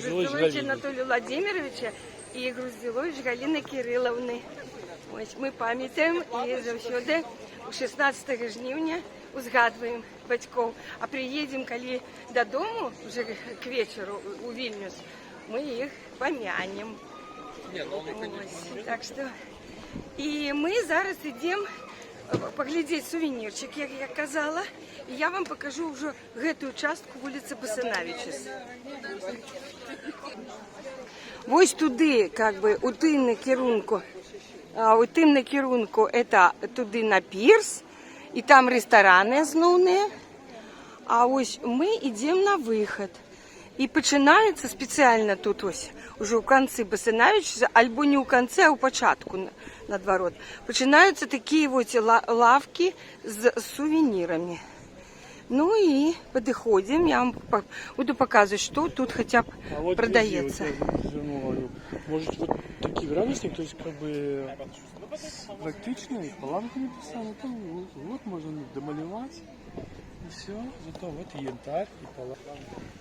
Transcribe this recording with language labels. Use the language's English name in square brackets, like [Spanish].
[Russian] Груздилович Анатолия Владимировича и Груздилович Галины Кирилловны. [Belarusian] Ось мы памятаем и завсёды у 16 жніўня узгадываем батьков. [Russian] А приедем, коли додому, уже к вечеру у Вильнюс, мы их помянем. Ось, так что... [Ukrainian] І ми зараз йдемо поглядіти сувенірчик, як я казала. І я вам покажу вже [Belarusian] гэтую частку [Ukrainian] вулиці Басанавичус. Ось туди, [Russian] как бы, [Ukrainian] у тим на керунку, это туди на пірс, і там ресторани основні. А ось ми йдемо на вихід. І починається спеціально тут ось, уже у кінці Басанавичуса, або не у кінці, а у початку, [Russian] наоборот. [Ukrainian] Починаються такі ось лавки з сувенірами. Ну і підходимо, я вам буду показувати, що тут хоча б продається. [Russian] Может, вот такие градусники, то есть как бы практично, паланка написана, там вот можно домалевать, и все, зато вот и янтарь, и паланка.